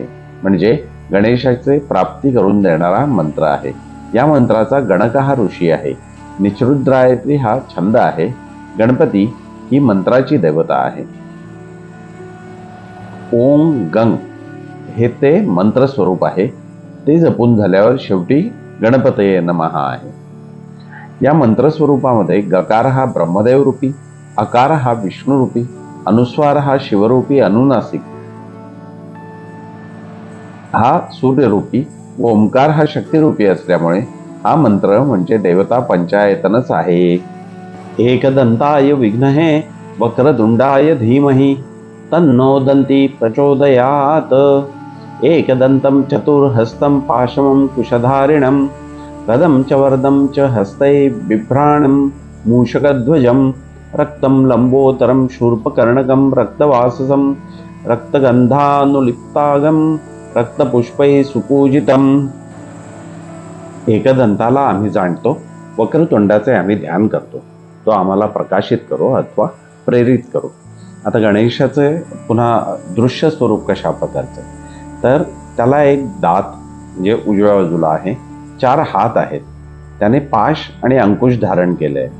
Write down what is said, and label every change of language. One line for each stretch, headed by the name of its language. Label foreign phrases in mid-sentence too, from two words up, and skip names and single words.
Marathi: म्हणजे गणेशाचे प्राप्ती करून देणारा मंत्र आहे. या मंत्राचा गणक हा ऋषी आहे. निचरुद्रायत्री हा छंद आहे. गणपती ही मंत्राची देवता आहे.
Sanskrit: ओम गंग
Marathi: हे ते मंत्र स्वरूप आहे. ते जपून झाल्यावर शेवटी
Sanskrit: गणपतये नमः
Marathi: आहे. या मंत्र स्वरूपामध्ये गकार हा ब्रह्मदेव रूपी, अकार हा विष्णू रूपी, अनुस्वार हा शिवरूपी अनुनासिक, हा सूर्यरूपी, ओंकार हा शक्तिरूपी असल्यामुळे हा मंत्र म्हणजे देवता पंचायतनच आहे.
Sanskrit: एकदंताय विघ्नहे वक्रतुंडाय धीमहि तन्नो दन्ती प्रचोदयात्. एकदन्तं चतुर्हस्तं पाशमं कुशधारिणं गदं च वरदं च हस्तै बिभ्राणं मूषकध्वजं रक्तं लंबोदरं शूर्पकर्णकं रक्तवाससं रक्तगंधानुलिप्तागं रक्तपुष्पै सुपूजितम्.
Marathi: एकदंताला आम्ही जाणतो, वक्रतुंडाचे आम्ही ध्यान करतो. तो आम्हाला प्रकाशित करो अथवा प्रेरित करो. आता गणेशाचे पुन्हा दृश्य स्वरूप कशा प्रकारचे, तर त्याला एक दात म्हणजे उजव्या बाजूला आहे, 4 हात आहेत. त्याने पाश आणि अंकुश धारण केले आहे.